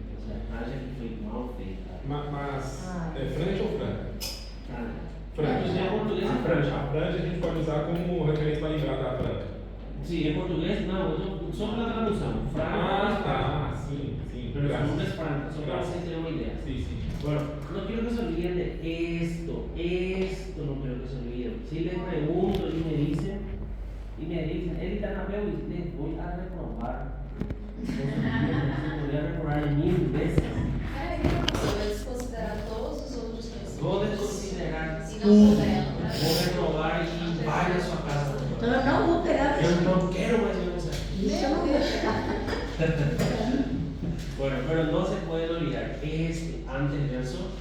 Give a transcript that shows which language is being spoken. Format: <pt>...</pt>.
<pt>A franja que foi mal feita. Mas é franja ou franja? Franja. Em português é franja. A franja a gente pode usar como referência para lembrar da franja. Sim, em português não, só pela tradução. Franja. Sim. Pero su nombre es franja, só para vocês terem uma ideia.</pt> <es>Sí. Bueno, no quiero que se olviden de esto no quiero que se olviden. Si les pregunto y me dicen, Erika Napeu, les voy a reprobar. Voy a reprobar 1000 veces.</es> <pt>Vou desconsiderar todos os outros três. Vou desconsiderar Se não tudo. souber ela. Vou reprovar e vai na sua casa. Então eu não vou pegar. Eu não quero mais ver você. Isso eu não vou pegar.</pt> <es>Bueno, pero no se pueden olvidar anteverso.</es>